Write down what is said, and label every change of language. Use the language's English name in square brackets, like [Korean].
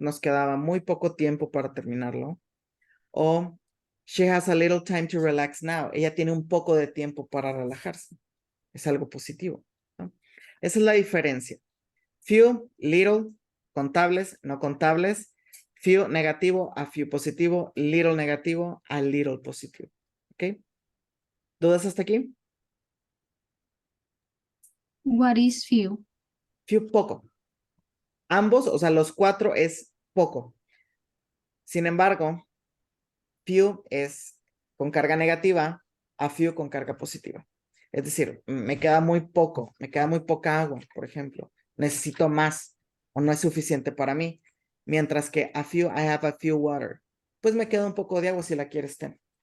[Spanish] Nos quedaba muy poco tiempo para terminarlo. [English] O she has a little time to relax now. [Spanish] Ella tiene un poco de tiempo para relajarse. Es algo positivo, ¿no? Esa es la diferencia. Few, little, contables, no contables. Few negativo, a few positivo. Little negativo, a little positivo. ¿Ok? ¿Dudas hasta aquí? [English] What is few? [Spanish] Few, poco. Ambos, o sea, los cuatro es poco. Sin embargo, few es con carga negativa, a few con carga positiva. Es decir, me queda muy poco, me queda muy poca agua, por ejemplo. Necesito más o no es suficiente para mí. Mientras que [English] a few, I have a few water. [Spanish] Pues me queda un poco de agua si la quieres tener.